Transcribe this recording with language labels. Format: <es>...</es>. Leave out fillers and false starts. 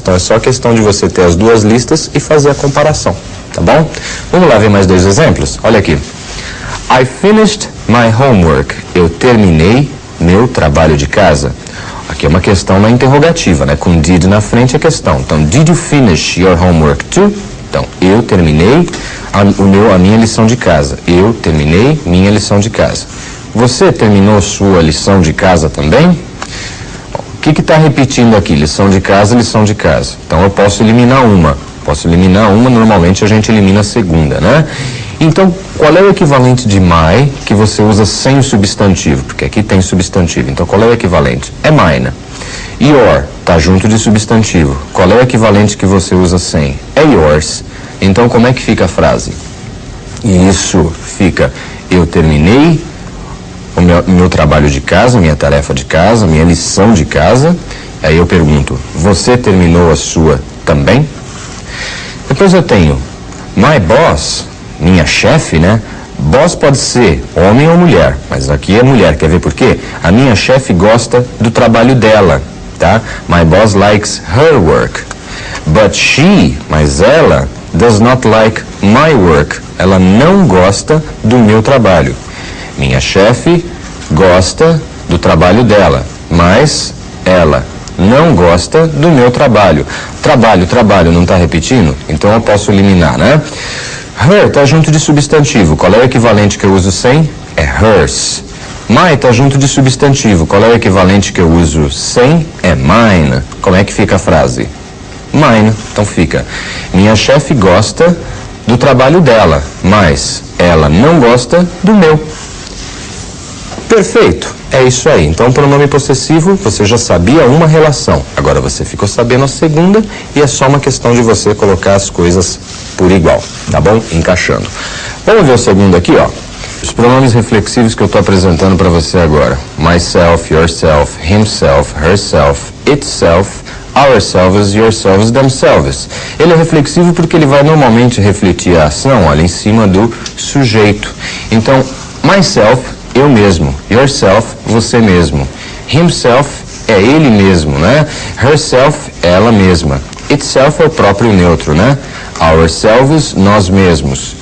<pt>Então é só questão de você ter as duas listas e fazer a comparação, tá bom? Vamos lá ver mais dois exemplos? Olha aqui.</pt> <en>I finished my homework.</en> <pt>Eu terminei meu trabalho de casa. Aqui é uma questão na interrogativa, né? Com did na frente é questão.</pt> <en>Então, did you finish your homework too?</en> <pt>Então, eu terminei a minha lição de casa. Eu terminei minha lição de casa. Você terminou sua lição de casa também? O que está repetindo aqui? Lição de casa, lição de casa. Então, eu posso eliminar uma. Normalmente a gente elimina a segunda, né? Então, qual é o equivalente de my que você usa sem o substantivo? Porque aqui tem substantivo. Então, qual é o equivalente? É mine. Your está junto de substantivo. Qual é o equivalente que você usa sem? É yours. Então, como é que fica a frase? Isso fica, eu terminei o meu trabalho de casa, minha tarefa de casa, minha lição de casa. Aí eu pergunto, você terminou a sua também? Depois eu tenho my boss, minha chefe, né? Boss pode ser homem ou mulher, mas aqui é mulher. Quer ver por quê? A minha chefe gosta do trabalho dela, tá?</pt> <en>My boss likes her work. But she,</en> <pt>mas ela,</pt> <en>does not like my work.</en> <pt>Ela não gosta do meu trabalho. Minha chefe gosta do trabalho dela, mas ela não gosta do meu trabalho. Trabalho, não está repetindo? Então eu posso eliminar, né? Her está junto de substantivo. Qual é o equivalente que eu uso sem? É hers. My está junto de substantivo. Qual é o equivalente que eu uso sem? É mine. Como é que fica a frase? Mine. Então fica, minha chefe gosta do trabalho dela, mas ela não gosta do meu. Perfeito. É isso aí. Então, pronome possessivo, você já sabia uma relação. Agora você ficou sabendo a segunda e é só uma questão de você colocar as coisas por igual, tá bom? Encaixando. Vamos ver o segundo aqui, ó. Os pronomes reflexivos que eu estou apresentando para você agora.</pt> <en>Myself, yourself, himself, herself, itself, ourselves, yourselves, themselves.</en> <pt>Ele é reflexivo porque ele vai normalmente refletir a ação, olha, em cima do sujeito. Então, myself, eu mesmo. Yourself, você mesmo. Himself é ele mesmo, né? Herself, ela mesma. Itself é o próprio neutro, né? Ourselves, nós mesmos.</pt>